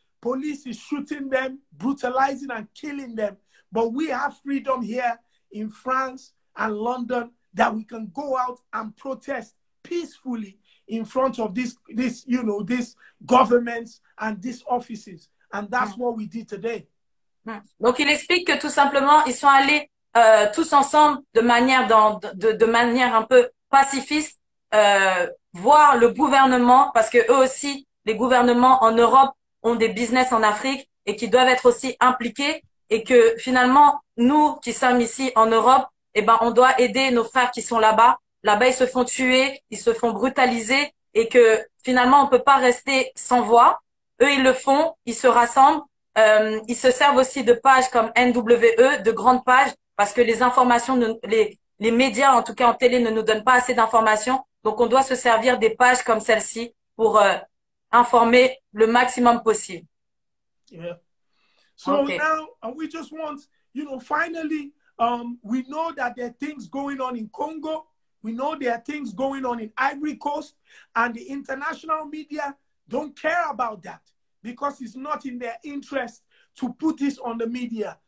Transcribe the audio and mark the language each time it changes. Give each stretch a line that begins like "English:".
English: Police is shooting them, brutalizing and killing them. But we have freedom here in France and London that we can go out and protest peacefully in front of these governments and these offices. And that's what we did today.
French: Donc, il explique que tout simplement, ils sont allés tous ensemble de manière un peu pacifiste voir le gouvernement, parce que eux aussi, les gouvernements en Europe ont des business en Afrique et qui doivent être aussi impliqués, et que finalement, nous qui sommes ici en Europe, eh ben, on doit aider nos frères qui sont là-bas. Là-bas, ils se font tuer, ils se font brutaliser, et que finalement, on peut pas rester sans voix. Eux, ils le font, ils se rassemblent. Ils se servent aussi de pages comme NWE, de grandes pages, parce que les informations, les médias, en tout cas en télé, ne nous donnent pas assez d'informations. Donc, on doit se servir des pages comme celle-ci pour informer le maximum possible.
English: Yeah. So now we just want, finally, we know that there are things going on in Congo. We know there are things going on in Ivory Coast, and the international media don't care about that because it's not in their interest to put this on the media.